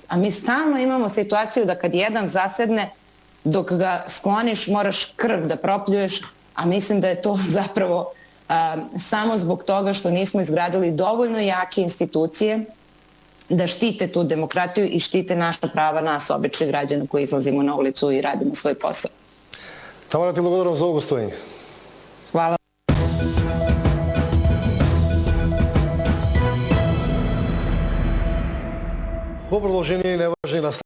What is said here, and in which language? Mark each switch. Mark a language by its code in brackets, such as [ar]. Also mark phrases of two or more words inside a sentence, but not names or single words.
[sr] A mi stalno imamo situaciju da kad jedan zasedne, dok ga skloniš, moraš krv da propljuješ, a mislim da je to zapravo samo zbog toga što nismo izgradili dovoljno jake institucije da štite tu demokratiju i štite naša prava, nas, običnih građana koji izlazimo na ulicu i radimo svoj posao. [mk] Тамара, ти благодарам за [sr] ovo gostovanje. Hvala. [mk] Во продолжение неважни